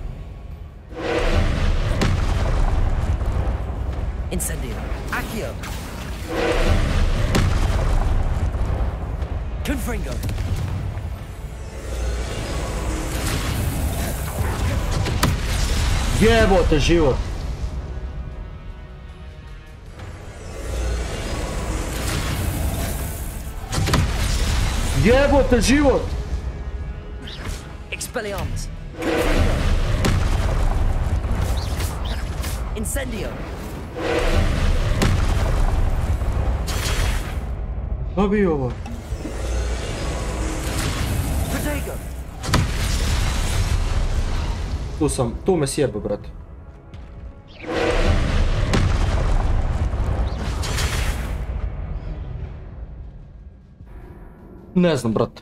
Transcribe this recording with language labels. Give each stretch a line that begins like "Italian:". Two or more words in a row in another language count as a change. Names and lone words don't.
Croatian: Incendio! Accio! Confringo! Jebote život. Jebote život. Expelliarmus! Confringo! Incendio! Dobi ovo. Protego! Tu me sjebe, brate. Ne znam, brate.